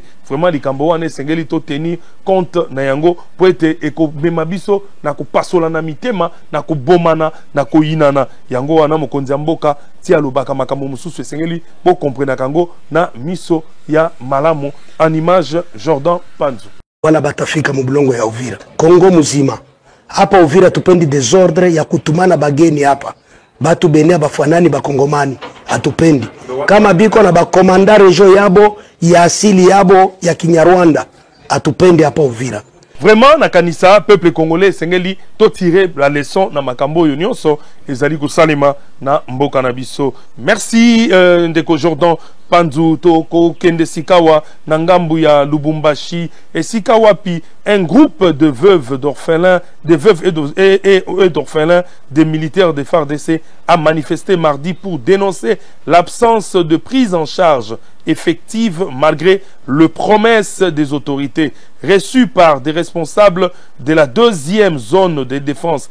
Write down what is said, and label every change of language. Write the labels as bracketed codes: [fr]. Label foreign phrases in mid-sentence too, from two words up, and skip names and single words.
[ln] Vraiment likambo wana esengeli to [fr] tenir compte [ln] na yango po ete ekomema biso na kopasola na mitema na kobomana na koyinana yango wana mokonzi ya mboka ti alobaka makambo mosusu esengeli po comprendre kango na miso ya malamu. [fr] En image Jordan Panzu. [sw] Wana batafika mubulongo ya Uvira Kongo muzima hapa Uvira tupendi desordre ya kutumana bageni hapa batu benia bafanani bakongomani atupendi kama biko na bakomanda region yabo ya asili yabo ya Kinyarwanda atupendi hapa Uvira. [ln] Vraiment na kanisa [fr] peuple congolais [ln] sengeli to [fr] tirer la leçon [ln] na makambo yo nyonso ezali kosalema na mboka na biso. [fr] Merci [ln] ndeko Jordan Panzu toko kende Sikawa na ngambu ya Lubumbashi [fr] et Sikawapi, un groupe de veuves d'orphelins, des veuves et d'orphelins des militaires de FARDC a manifesté mardi pour dénoncer l'absence de prise en charge effective malgré les promesses des autorités reçues par des responsables de la 2e zone de défense.